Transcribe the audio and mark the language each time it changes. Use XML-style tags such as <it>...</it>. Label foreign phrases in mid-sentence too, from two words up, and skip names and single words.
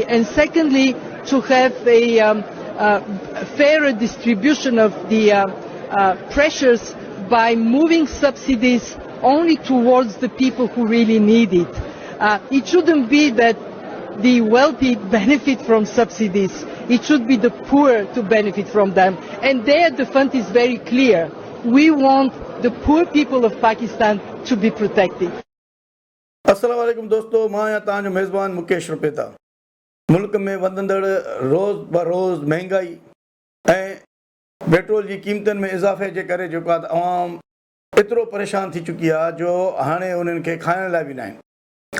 <en>And secondly, to have a fairer distribution of the pressures by moving subsidies only towards the people who really need it. It shouldn't be that the wealthy benefit from subsidies. It should be the poor to benefit from them. And there the fund is very clear. We want the poor people of Pakistan to be protected.</en> <sd>अस्सलाम वालेकुम दोस्तों, मां या तव्हांजो मेज़बान मुकेश रुपेता। मुल्क में वधंदड़ रोज़ ब रोज़ महांगाई ऐं पेट्रोल जी क़ीमतनि में इज़ाफ़े जे करे जेको आहे अवाम एतिरो परेशान थी चुकी आहे जो हाणे उन्हनि खे खाइण लाइ बि न आहिनि।</sd>